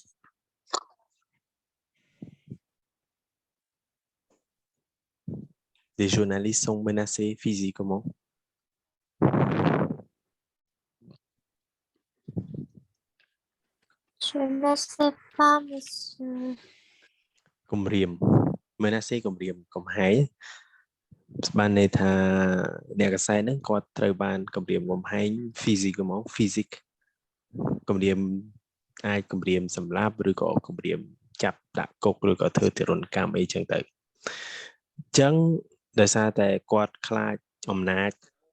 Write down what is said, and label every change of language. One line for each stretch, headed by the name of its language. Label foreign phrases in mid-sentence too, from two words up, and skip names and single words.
French: Les journalistes sont menacés physiquement. Je ne sais pas, monsieur.
Khmer: គំរាម menacé គំរាមកំហែងបានន័យថាអ្នកកសែតហ្នឹងគាត់ត្រូវបានគំរាមកំហែង physique គំរាមអាចគំរាមសម្លាប់ឬក៏គំរាមចាប់ដាក់គុកឬក៏ធ្វើទារុណកម្មអីចឹងទៅអញ្ចឹងដោយសារតែគាត់ខ្លាចអំណាច